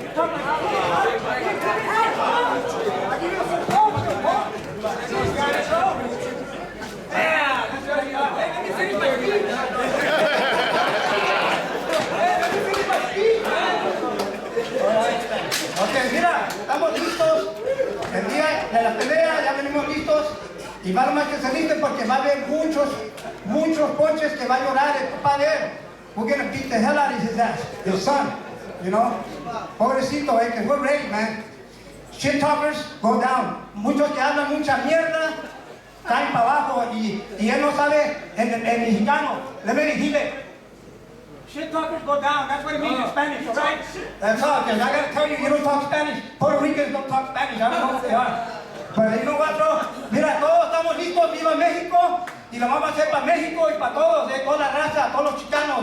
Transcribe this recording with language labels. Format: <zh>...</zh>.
<en>You talk like a woman. I give you some hope. Yeah, that's what he does. Let me finish my speech. Let me finish my speech, man.</en> <es>Ok, mira, estamos listos. El día de la pelea ya venimos listos. Y va nomás que se listen porque va a haber muchos ponches que va a llorar el papá de él.</es> <en>We're gonna beat the hell out of his ass, his son, you know. Pobrecito, because we're ready, man. Shit talkers, go down.</en> <es>Muchos que hablan mucha mierda, caen para abajo y él no sabe en mexicano.</es> <en>Let me</en> <es>dile.</es> <en>Shit talkers go down, that's what it means in Spanish, right? That's all, because I gotta tell you, you don't talk Spanish. Puerto Ricans don't talk Spanish, I don't know what they are. Pero you know what, bro?</en> <es>Mira, todos estamos listos, viva México, y lo vamos a hacer para México y para todos, toda la raza, todos los chicanos.</es>